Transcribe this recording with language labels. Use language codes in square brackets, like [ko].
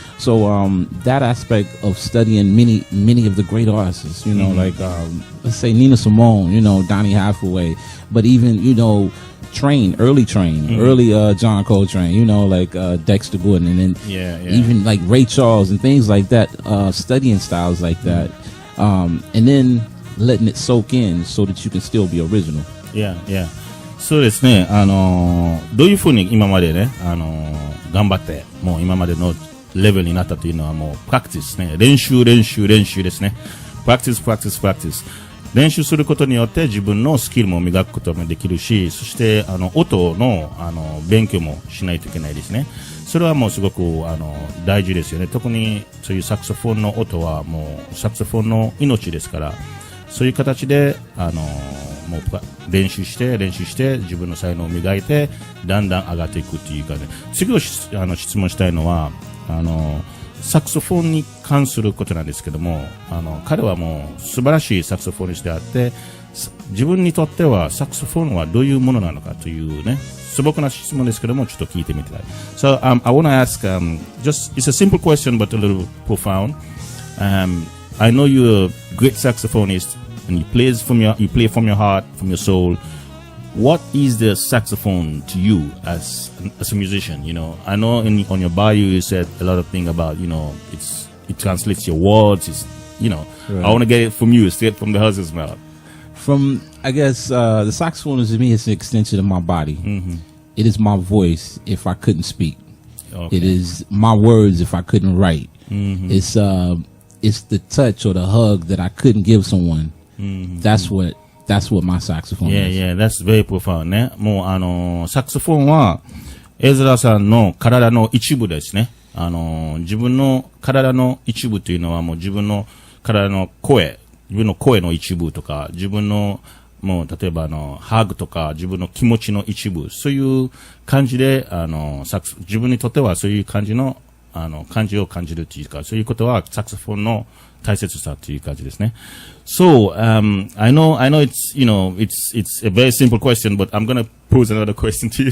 [en] So that aspect of studying many of the great artists, like let's say Nina Simone, Donny Hathaway, but even early John Coltrane, like Dexter Gordon, and then even like Ray Charles and things like that, studying styles like that, and then letting it soak in so that you can still be original. Yeah. [ja] そうですね。どういうふうに今までね、頑張って、もう今までのレベルになったというのはもうプラクティスね。練習ですね。プラクティス。練習することによって自分のスキルも磨くこともできるし、そして音の勉強もしないといけないですね。それはもうすごく大事ですよね。特にそういうサクソフォンの音はもうサクソフォンの命ですから、そういう形でもう練習して自分の才能を磨いてだんだん上がっていくっていうかね。次を質問したいのはサクソフォンに関することなんですけども、彼はもう素晴らしいサクソフォニストであって、自分にとってはサクソフォンはどういうものなのかというね、素朴な質問ですけども、ちょっと聞いてみたい。 [en] So, I want to ask, just, it's a simple question but a little profound. I know you're a great saxophonist and you play from your heart, from your soul. what is the saxophone to you as a musician? You know, I know on your bio you said a lot of things about, you know, it translates your words. It's, you know, right. I want to get it from you, straight from the horse's mouth. From, I guess, the saxophone is to me, it's an extension of my body. Mm-hmm. It is my voice if I couldn't speak. Okay. It is my words if I couldn't write. Mm-hmm. It's the touch or the hug that I couldn't give someone. Mm-hmm. That's what my saxophone is. Yeah, that's very profound [ja] ね。もうサクソフォンはエズラさんの体の一部ですね。自分の体の一部というのはもう自分の体の声、自分の声の一部とか、自分のもう例えばハグとか自分の気持ちの一部、そういう感じで自分にとってはそういう感じの感じを感じるというか、そういうことはサクソフォンの大切さという感じですね。 [en] So, I know it's, you know, it's a very simple question, but I'm going to pose another question to you.